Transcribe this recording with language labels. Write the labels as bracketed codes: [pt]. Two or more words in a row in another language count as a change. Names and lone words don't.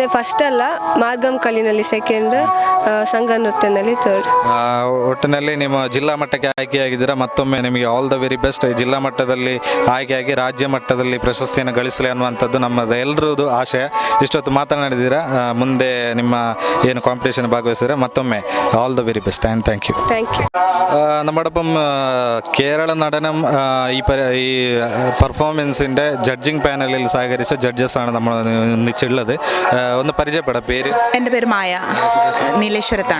[kn] ಫಸ್ಟ್ ಅಲ್ಲ, ಮಾರ್ಗಂ ಕಳಿನಲ್ಲಿ ಸೆಕೆಂಡ್, ಸಂಘ ನೃತ್ಯದಲ್ಲಿ ಥರ್ಡ್. ಒಟ್ಟಿನಲ್ಲಿ ನಿಮ್ಮ ಜಿಲ್ಲಾ ಮಟ್ಟಕ್ಕೆ ಆಯ್ಕೆಯಾಗಿದ್ದೀರಾ. ಮತ್ತೊಮ್ಮೆ ನಿಮಗೆ [en] all the very best. [kn] ಜಿಲ್ಲಾ ಮಟ್ಟದಲ್ಲಿ ಆಯ್ಕೆಯಾಗಿ ರಾಜ್ಯ ಮಟ್ಟದಲ್ಲಿ ಪ್ರಶಸ್ತಿಯನ್ನು ಗಳಿಸಲಿ ಅನ್ನುವಂಥದ್ದು ನಮ್ಮದು ಎಲ್ಲರದ್ದು ಆಶಯ. ಇಷ್ಟೊತ್ತು ಮಾತನಾಡಿದ್ದೀರಾ, ಮುಂದೆ ನಿಮ್ಮ ಏನು ಕಾಂಪಿಟೇಷನ್ ಭಾಗವಹಿಸಿದ್ರೆ മൊത്തമേ [en] all the very best and thank you. [ml] നമ്മോടൊപ്പം കേരള നടനം ഈ പെർഫോമൻസിൻ്റെ ജഡ്ജിങ് പാനലിൽ സഹകരിച്ച ജഡ്ജസാണ് നമ്മൾ ഒന്നിച്ചുള്ളത്. ഒന്ന് പരിചയപ്പെടാം. പേര്? എൻ്റെ പേര് മായ, നീലേശ്വരത്താണ്.